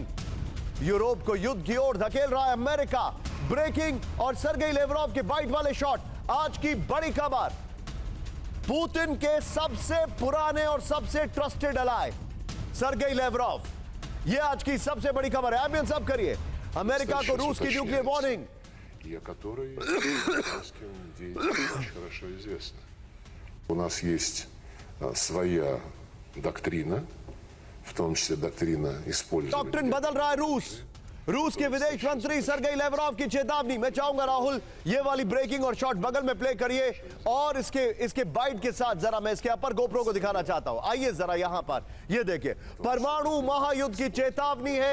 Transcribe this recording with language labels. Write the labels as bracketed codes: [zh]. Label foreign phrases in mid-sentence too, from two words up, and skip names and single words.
[hi] यूरोप को युद्ध की ओर धकेल रहा है अमेरिका, ब्रेकिंग और सर्गेई लैवरोव के बाइट वाले शॉट। आज की बड़ी खबर, पुतिन के सबसे पुराने और सबसे [en] trusted ally [hi] सर्गेई लैवरोव, यह आज की सबसे बड़ी खबर है। एम्बियंस अब करिए, अमेरिका को रूस की [en] nuclear warning. [ru] У нас есть своя доктрина, в том числе доктрина использования. [hi] डॉक्ट्रिन बदल रहा है रूस के विदेश मंत्री सर्गेई लैवरोव की चेतावनी। मैं चाहूंगा राहुल ये वाली ब्रेकिंग और शॉट बगल में प्ले करिए, और इसके बाइट के साथ जरा मैं इसके अपर गोप्रो को दिखाना चाहता हूं। आइए जरा यहां पर, ये देखिए, परमाणु महायुद्ध की चेतावनी है।